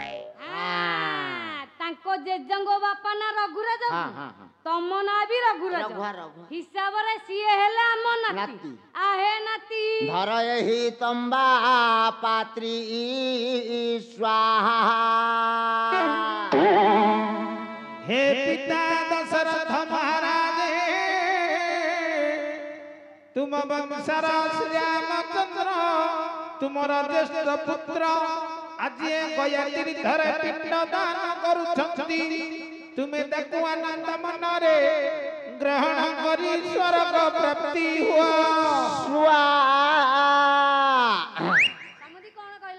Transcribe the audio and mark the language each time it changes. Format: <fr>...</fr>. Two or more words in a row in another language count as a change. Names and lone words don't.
<or>ତାଙ୍କ ଜେଜେଙ୍କ ବାପା ନା ରଘୁରାଜ। ହଁ ହଁ ହଁ। ତମ ନାଁ ବି ରଘୁରାଜ। ରଘୁଆ ରଘୁଆ। ହିସାବରେ ସିଏ ହେଲେ ଆମ ନାତି। ନାତି। ଆହେ ନାତି। ଧର ଏହି ତମ୍ବା ପାତ୍ରୀ ସ୍ୱାହା।</or> <hi>हे पिता दशरथ महाराज, तुम वंशर श्री रामचंद्र</hi> <or>ତୁମର ଜ୍ୟେଷ୍ଠ ପୁତ୍ର ଆଜି ଏ ଗୟାତ୍ରୀ ଧରେ ପିଣ୍ଡ ଦାନ କରୁଛନ୍ତି। ତୁମେ ତାକୁ ଆନନ୍ଦ ମନରେ ଗ୍ରହଣ କରି ସ୍ୱର୍ଗ ପ୍ରାପ୍ତି ହୁଅ। ସମୁଦି କଣ କହିଲ?</or>